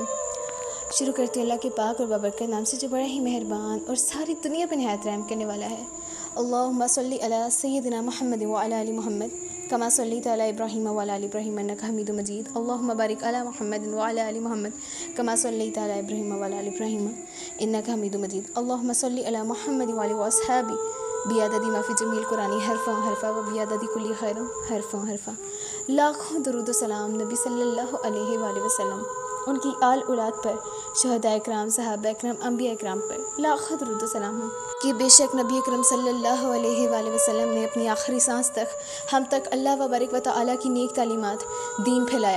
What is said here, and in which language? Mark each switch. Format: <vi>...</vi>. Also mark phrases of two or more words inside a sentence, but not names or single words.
<ur>شروع کرتے ہیں اللہ کے پاک اور بابرکت نام سے جو بڑا ہی مہربان اور ساری دنیا پہ نہایت رحم کرنے والا ہے۔</ur> <ar>اللہم صلی علی سیدنا محمد وعلی آل محمد کما صلیت علی ابراہیم وعلی آل ابراہیم انک حمید مجید۔ اللہم بارک علی محمد وعلی آل محمد کما صلیت علی ابراہیم وعلی آل ابراہیم انک حمید مجید۔ اللہم صلی علی محمد وعلی اصحابہ بیعدد ما فی جمیع القرآن حرفا حرفا و بیعدد کل خیر حرفا حرفا۔</ar> <ur>لاکھوں درود و سلام نبی</ur> <ar>صلی اللہ علیہ وآلہ وسلم،</ar> <ur>ان کی آل اولاد پر، شہداء اکرام، صحابہ اکرام، انبیاء اکرام پر لاکھوں درود و سلام ہوں کہ بے شک نبی اکرم</ur> <ar>صلی اللہ علیہ وآلہ وسلم</ar> <ur>نے اپنی آخری سانس تک ہم تک</ur> <ar>اللہ وبارک و تعالیٰ</ar> <ur>کی نیک تعلیمات، دین پھیلایا۔</ur>